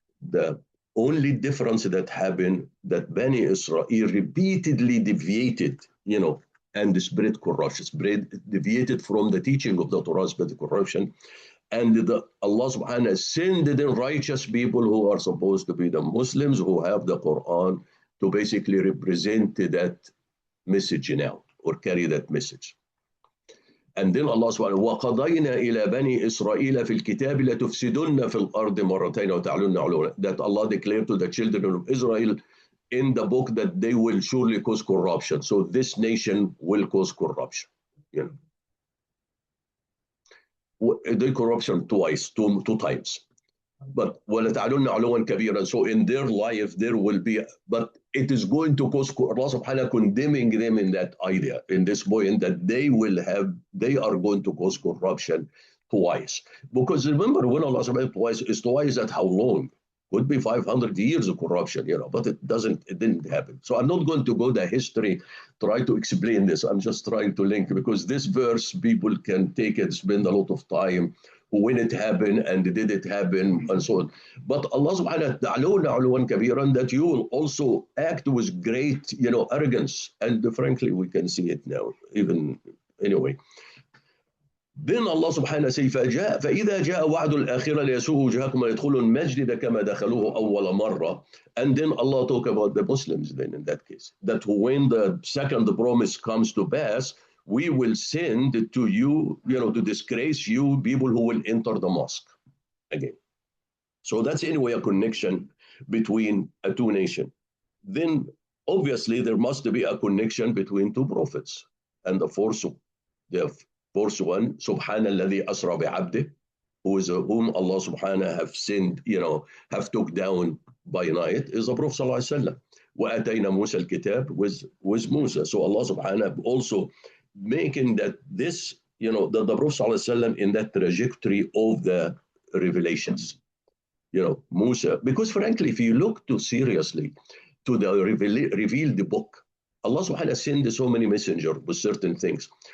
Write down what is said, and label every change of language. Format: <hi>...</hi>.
<en>The only difference that happened that Bani Israel repeatedly deviated, and spread corruption, deviated from the teaching of the Torah, spread corruption. And Allah subhanahu wa ta'ala sent the righteous people who are supposed to be the Muslims who have the Quran to basically represent that message now, or carry that message. And then</en> <ar>Allah subhanahu wa ta'ala, وَقَضَيْنَا إِلَى بَنِي إِسْرَائِيلَ فِي الْكِتَابِ لَتُفْسِدُنَّ فِي الْأَرْضِ مَرَّتَيْنِ وَتَعْلُنَّ عُلُوًا.</ar> <en>That Allah declared to the children of Israel in the book that they will surely cause corruption. So this nation will cause corruption. They corruption twice, two times. But</en> <ar>وَلَتَعْلُنَّ عُلُوًا كَبِيرًا.</ar> <en>So in their life there will be, but it is going to cause, Allah subhanahu condemning them in that idea, in this point, that they are going to cause corruption twice. Because remember, when Allah subhanahu twice, is twice at how long? Could be 500 years of corruption, but it didn't happen. So I'm not going to go the history, try to explain this. I'm just trying to link, because this verse, people can take it, spend a lot of time when it happened and did it happen and so on. But Allah subhanahu wa ta'ala, that you will also act with great, arrogance. And frankly, we can see it now, even anyway. Then</en> <ar>Allah subhanahu wa ta'ala</ar> <en>says,</en> <ar>فَإِذَا جَاءَ وَعْدُ الْآخِرَةِ لِيَسُوءُ وُجُوهَكُمْ وَيَدْخُلُوا الْمَسْجِدَ كَمَا دَخَلُوهُ أَوَّلَ مَرَّةٍ.</ar> <en>And then Allah talk about the Muslims then in that case, that when the second promise comes to pass, we will send to you, to disgrace you, people who will enter the mosque again. So that's anyway a connection between a two nations. Then obviously there must be a connection between two prophets. And the fourth one,</en> <ar>Subhanalladhi Asra bi'abdih,</ar> <en>whom Allah subhanahu have sent, have took down by night, is the Prophet sallallahu alaihi wasallam.</en> <ar>وَأَتَيْنَا مُوسَى الْكِتَابِ</ar> <en>with Musa. So Allah subhanahu also making that this, the Prophet sallallahu alaihi wasallam in that trajectory of the revelations. Musa, because frankly, if you look too seriously to the revealed book, Allah subhanahu wa ta'ala sent so many messengers with certain things.</en>